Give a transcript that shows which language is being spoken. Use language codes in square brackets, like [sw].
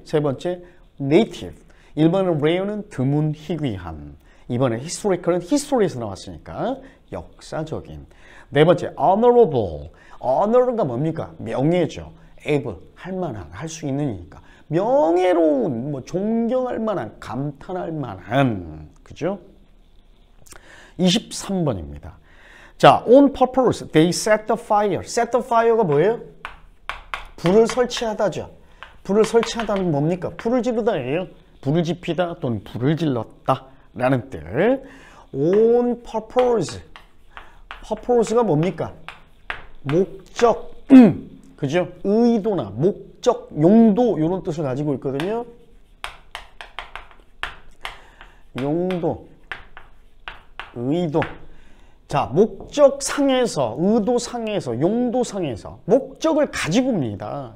[ko] 세 번째 네이티브, 1번은 rare는 드문, 희귀한, 2번에 historical은 history에서 나왔으니까 역사적인. 네 번째 honorable, honor가 뭡니까? 명예죠. able, 할 만한, 할 수 있는이니까 명예로운, 뭐 존경할 만한, 감탄할 만한, 그죠? 23번입니다. [en] 자, on purpose, they set the fire. set the fire가 [ko] 뭐예요? 불을 설치하다죠. 불을 설치하다는 뭡니까? 불을 지르다예요. 불을 지피다 또는 불을 질렀다 라는 뜻. [en] on purpose, [ko] purpose가 뭡니까? 목적, 그죠? 의도나 목적, 용도 이런 뜻을 가지고 있거든요. 용도, 의도. 자, 목적상에서, 의도상에서, 용도상에서 목적을 가지고입니다.